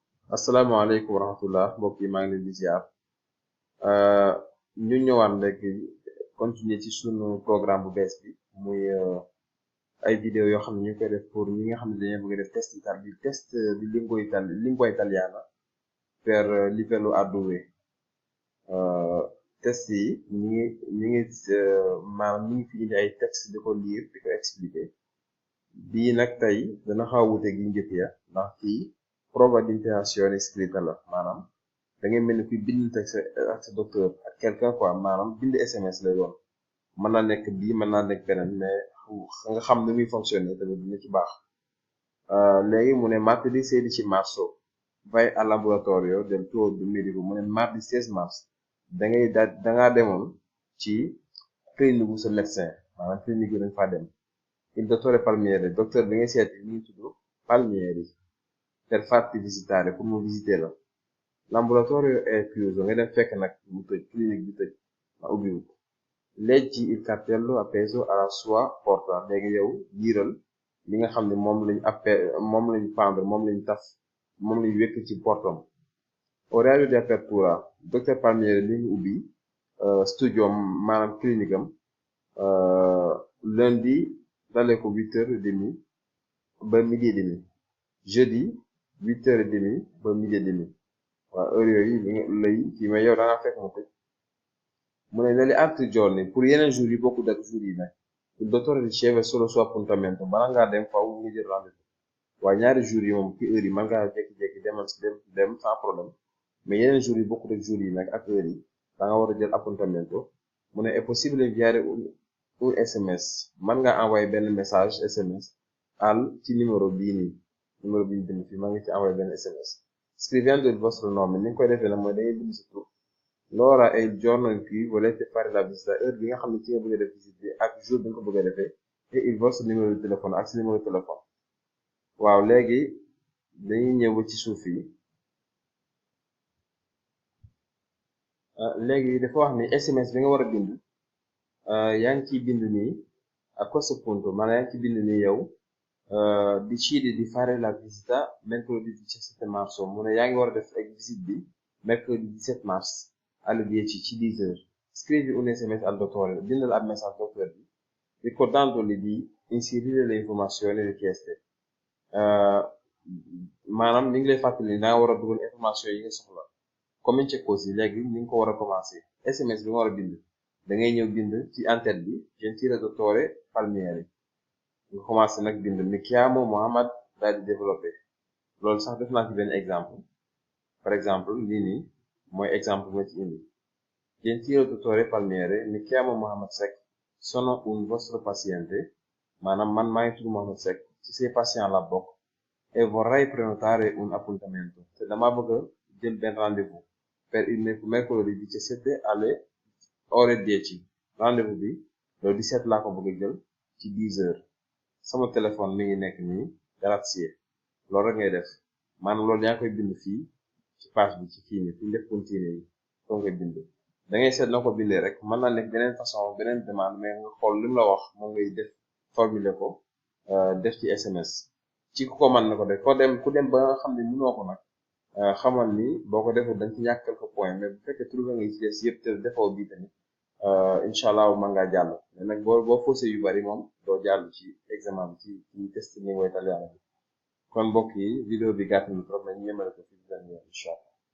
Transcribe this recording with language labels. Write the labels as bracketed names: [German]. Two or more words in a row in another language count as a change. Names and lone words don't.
[Arabic] السلام عليكم ورحمة الله [Wolof] mbokk yi maa ngi leen di ziar ñu ñëwaat léegi continuer ci sunu programme bu bees bi muy ay vidéo yoo xam ne ñu koy def pour ñi nga xam ne dañoo bëgg def test [Italian] di lingua italiana per livello A2 [Wolof] test yi ñi ngi maanaam ñi ngi fi indi ay texte di ko lire di ko expliquer bii nag tey dana xaw a wuute gi njëkk ya ndax fii [Italian] prova di interazione scritta [Wolof] la maanaam da ngay mel ni kuy bind ak sa docteur ak [French] quelqu'un quoi [Wolof] maanaam bind SMS lay doon mën naa nekk bii mën naa nekk beneen mais nga xam ni muy fonctionner tamit dina ci baax léegi mu ne [Italian] martedì 16 marzo vai al laboratorio del tuo medico [Wolof] mu ne [French] mardi 16 mars [Wolof] dangaa demoon ci clinique bu sa médecin maanaam clinique bi dañ faa dem il [Italian] dottore Palmieri [Wolof] docteur bi ngay seeti ñu ngi tudd Palmieri [Italian] per farti visitare [Wolof] pour mu visiter la [Italian] l'ambulatorio è chiuso [Wolof] nga dem fekk nag mu tëj clinique bi tëj ma ubbiwut [Italian] leggi il cartello appeso alla sua porta [Wolof] léegi yow liiral li nga xam ne moom lañ pendre moom lañ taf moom lañ wekk ci portam [Italian] orario di apertura [Wolof] docteur Palmieri li ñu ubbi studio maanaam clinique am lundi dalee ko 8h30 ba 12h30 jeudi 8h30 ba 12h30 waaw heure yooyu lay kii mais yow da nga fekk mu tëj mu ne [Italian] negli altri giorni [Wolof] pour yeneen jours yi bokkul ak jours yi nag [Italian] il dottore riceve solo suo appuntamento [Wolof] bala ngaa dem faaw nga jël rendez-vous waaye ñaari jours yi moom ci heure yi mën ngaa jékki-jékki dem [French] sans problème [Wolof] mais yeneen jours yi bokkul ak jours yi nag ak heure yi da nga war a jël appuntamento mu ne [Italian] è possibile inviare un SMS [Wolof] mën nga envoyé benn message SMS ci numéro bii nii numéro bi ñu bind fii maa ngi ci envoyé benn SMS [Italian] scrivendo il vostro nome [Wolof] ni nga koy defee nag mooy da ngay bind sa tur [Italian] l'ora e il giorno in cui volete fare la visita [Wolof] heure bi nga xam ne ci nga bëgg a def visite bi ak jour bi nga ko bëgg a defee et [Italian] il vostro [French] numéro de téléphone [Wolof] ak si [French] numéro de téléphone [Wolof] waaw léegi dañuy ñëw ci suuf yi léegi dafa wax ni SMS bi nga war a bind yaa ngi ciy bind nii [Italian] a questo punto [Wolof] maanaam yaa ngi ciy bind nii yow [Italian] decidi di fare la visita mercoledì 17 marzo [Wolof] mu ne yaa ngi war a def ak visite bi [French] mercredi 17 mars [Italian] alle 10 [Wolof] ci 10 heures [Italian] scrivi un SMS al dottore [Wolof] bindal ab message docteur bi [Italian] ricordandoli di inserire le informazioni richieste [Wolof] maanaam ni ngi lay fàttali ni daa war a dugal information yi nga soxla [Italian] comincia così [Wolof] léegi ni nga ko war a commencé SMS bi nga war a bind da ngay ñëw bind ci en-tête bi [Italian] gentile dottore Palmieri [Wolof] nga commencé nag bind [Italian] mi chiamo Mohammad [Wolof] daal di développé loolu sax def naa ci benn exemple [French] par exemple [Wolof] lii nii mooy exemple ma ci indi [Italian] gentile dottore Palmieri mi chiamo Mohammad Seck sono un vostro paziente [Wolof] maanaam man maa ngi tudd Mohammad Seck ci say patient la bokk [Italian] e vorrei prenotare un appuntamento [Wolof] te dama bëgg a jël benn rendez-vous [Italian] per il mercoledì 17 alle ore 10 [Wolof] rendez-vous bi le 17 laa ko bëgg a jël ci 10 heures sama téléphone mi ngi nekk nii grazie loolu rek ngay def maanaam loolu yaa ngi koy bind fii ci page bi ci fii nii fi ñu def continuer yi foo ngay bind da ngay seet na ko bindee rek mën naa nekk beneen façon beneen demande mais nga xool li mu la wax moom ngay def formuler ko def ci SMS ci ku ko mën na ko def ku dem ba nga xam ne mënoo ko nag xamal ni boo ko defee dañ ci ñàkk [French] quelques points [Wolof] mais bu fekkee trouvé nga ci des yëpp te defoo bii tamit [Arabic] إن شاء الله [Wolof] mën ngaa jàll mais nag boo faussé yu bari moom doo jàll ci examen bi ci test [Italian] lingua italiana [Wolof] bi kon mbokk yi vidéo bi gàtt na trop mais ñu yemale ko fi [Arabic] إن شاء الله